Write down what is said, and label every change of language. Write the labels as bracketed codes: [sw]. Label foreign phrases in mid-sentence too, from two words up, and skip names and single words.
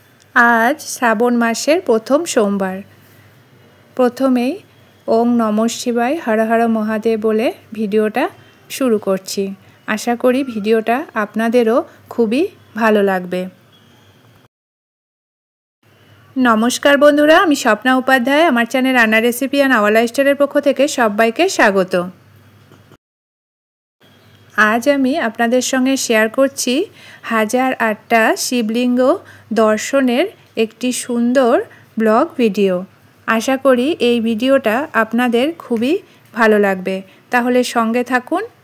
[bn] আজ শ্রাবণ মাসের প্রথম সোমবার। প্রথমেই [sa] ओम नमः शिवाय हर हर महादेव [bn] বলে ভিডিওটা শুরু করছি। আশা করি ভিডিওটা আপনাদেরও খুবই ভালো লাগবে। নমস্কার বন্ধুরা, আমি স্বপ্না উপাধ্যায়, আমার চ্যানেল রান্না রেসিপি অ্যান্ড আওয়ার লাইফস্টাইলের পক্ষ থেকে সবাইকে স্বাগত। আজ আমি আপনাদের সঙ্গে শেয়ার করছি 1008টা শিবলিঙ্গ দর্শনের একটি সুন্দর ব্লগ ভিডিও। আশা করি এই ভিডিওটা আপনাদের খুবই ভালো লাগবে, তাহলে সঙ্গে থাকুন।